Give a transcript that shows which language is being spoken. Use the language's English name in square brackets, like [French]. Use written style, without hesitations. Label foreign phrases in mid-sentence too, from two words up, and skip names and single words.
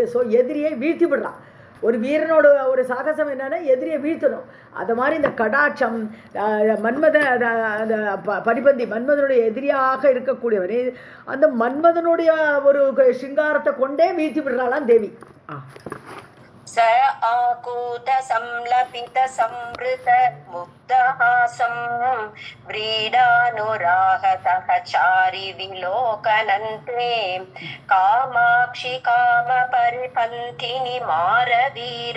[Tamil] ஸோ எதிரியை வீழ்த்தி விடுறான். ஒரு வீரனோட ஒரு சாகசம் என்னன்னா எதிரியை வீழ்த்தணும். அது மாதிரி இந்த கடாட்சம் மன்மத அந்த பரிபந்தி மன்மதனுடைய எதிரியாக இருக்கக்கூடியவனே அந்த மன்மதனுடைய ஒரு சிங்காரத்தை கொண்டே வீழ்த்தி விடுறாளாம் தேவி. [Sanskrit] स आकूत संलपित संवृत मुग्धहासं व्रीडानुराग सहचारि विलोकनन्ते कामाक्षि काम परिपन्थिनि मारवीर